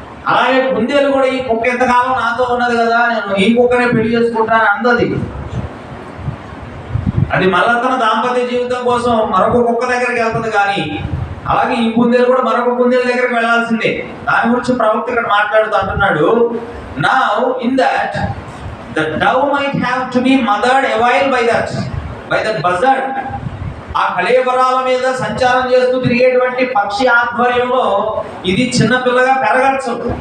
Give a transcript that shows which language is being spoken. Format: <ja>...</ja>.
<te>అలాగే కుందేలు కూడా ఈ కుక్క ఎంతకాలం నాతో ఉన్నది కదా, నేను ఈ కుక్కనే పెళ్లి చేసుకుంటాను అందది. అది మళ్ళా తన దాంపత్య జీవితం కోసం మరొక కుక్క దగ్గరికి వెళ్తుంది. కానీ అలాగే ఈ కుందేలు కూడా మరొక కుందేలు దగ్గరికి వెళ్ళాల్సిందే. దాని గురించి ప్రవక్త ఇక్కడ మాట్లాడుతూ అంటున్నాడు,</te> <en>Now in that the dove might have to be mothered a while by that buzzard.</en> <te>ఆ కళేబరాల మీద సంచారం చేస్తూ తిరిగేటువంటి పక్షి ఆధ్వర్యంలో ఇది చిన్న పిల్లగా పెరగచ్చు.</te>